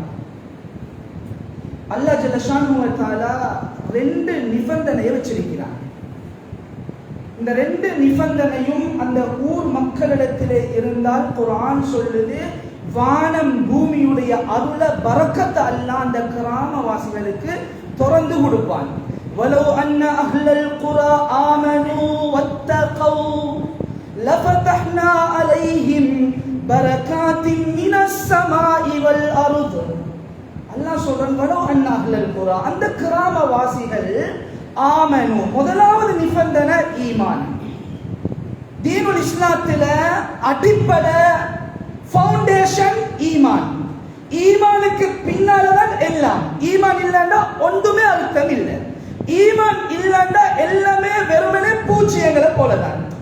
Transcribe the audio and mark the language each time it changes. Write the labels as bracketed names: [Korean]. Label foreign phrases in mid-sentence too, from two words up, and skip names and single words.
[Tamil] அல்லாஹ் [Arabic] جل شأنه تعالى [Tamil] ரெண்டு நிபந்தனையை வச்சிருக்கிறார். இந்த ரெண்டு நிபந்தனையும் அந்த ஊர் மக்களிடத்திலே இருந்தால் குர்ஆன் சொல்லுது, வானம் பூமியுடைய அருள பரக்கத்தை அல்லாஹ் அந்த கிராமவாசிகளுக்கு திறந்து கொடுப்பான். [Arabic] وَلَوْ أَنَّ أَهْلَ الْقُرَى آمَنُوا وَاتَّقَوْا لَفَتَحْنَا عَلَيْهِمْ بَرَكَاتٍ مِنَ السَّمَاءِ وَالْأَرْضِ. [Tamil] அல்லாஹ் சொல்றான், [Arabic] وَلَوْ أَنَّ أَهْلَ الْقُرَى [Tamil] அந்த கிராமவாசிகள் ஆமனு, முதலாவது நிபந்தனை ஈமான். தீனுல் இஸ்லாத்துல அடிப்படை ஃபவுண்டேஷன் ஈமான். ஈமானுக்கு பின்னால்தான் எல்லாம். ஈமான் இல்லைன்னா ஒன்றுமே அர்த்தம் இல்லை. ஈமான் இல்லைன்னா எல்லாமே வெறுமனே பூச்சியங்களை போலதான்.